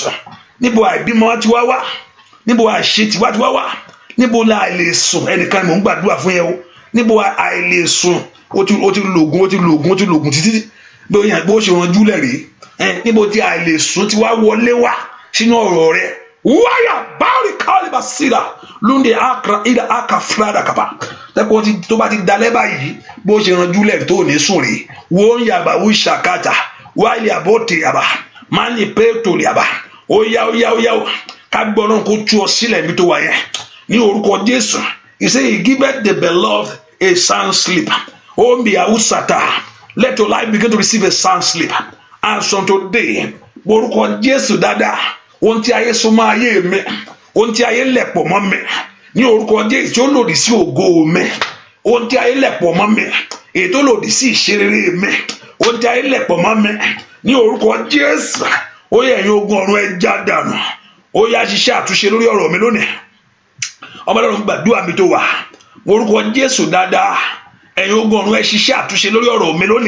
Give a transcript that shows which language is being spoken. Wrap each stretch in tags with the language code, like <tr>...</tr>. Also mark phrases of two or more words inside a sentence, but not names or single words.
<yo>Níbo àìbímọ ti wá níbo àṣetì wá ti wá níbo la àìlè sùn ẹnìkan mò ń gbàdúrà fún yẹn o. Níbo àìlè sùn ó ti lògùn títí bó ṣe ranjú lẹ́rìí níbo tí àìlè sùn ti wá wọlé wá sínú ọ̀rọ̀ rẹ waya bari kaliba sira lunde akra ida aka frada kapa teko ti tó bá ti dalẹ́ báyìí bó ṣe ranjú le tó ní sùn rè wo yaba wi shakata wali abote yaba mani peto yaba oya ká gbọ́ràn kó tú ọ sílẹ̀ mi tó wà yẹn ní orúkọ Jésù.</yo> <en>He say he giveth the beloved a sound sleep. Oh be ausata, let your life begin to receive a sound sleep. And from today</en> <yo>orúkọ Jésù dáadáa ohun tí ayé so máa ayé mi ohun tí ayé lẹ̀pọ̀ mọ́ mi ní orúkọ Jésù tí ó lòdì sí ògo mi ohun tí ayé lẹ̀pọ̀ mọ́ mi èyí tó lòdì sí ìṣerere mi ohun tí ayé lẹ̀pọ̀ mọ́ mi ní orúkọ Jésù ó yẹ ẹ̀yin ogun ọ̀run ẹ já dànù ó yá ṣiṣẹ́ àtúnṣe lórí ọ̀rọ̀ mi lónìí ọmọ Ọlọ́run gbàdúrà mi tó wà orúkọ Jésù dáadáa ẹ̀yin ogun ọ̀run ẹ ṣiṣẹ́ àtúnṣe lórí ọ̀rọ̀ mi lónìí</yo>